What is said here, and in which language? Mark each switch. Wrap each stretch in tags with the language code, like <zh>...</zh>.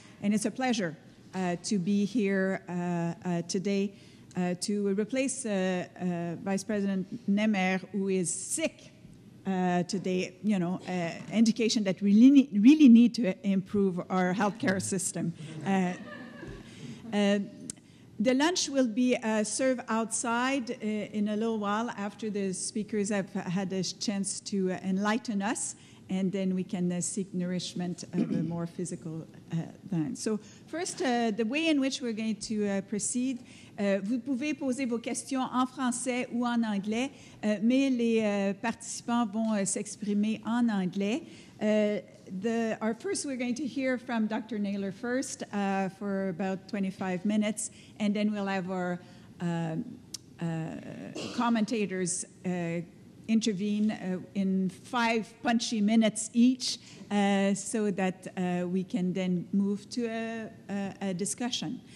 <en>And it's a pleasure to be here today to replace Vice President Naylor, who is sick today, indication that we really need to improve our healthcare system. The lunch will be served outside in a little while after the speakers have had a chance to enlighten us, and then we can seek nourishment of a more physical time. So first, the way in which we're going to proceed,</en> <fr>vous pouvez poser vos questions en français ou en anglais, mais les participants vont s'exprimer en anglais.</fr> <en>We're going to hear from Dr. Naylor first for about 25 minutes, and then we'll have our commentators intervene in 5 punchy minutes each so that we can then move to a discussion.</en>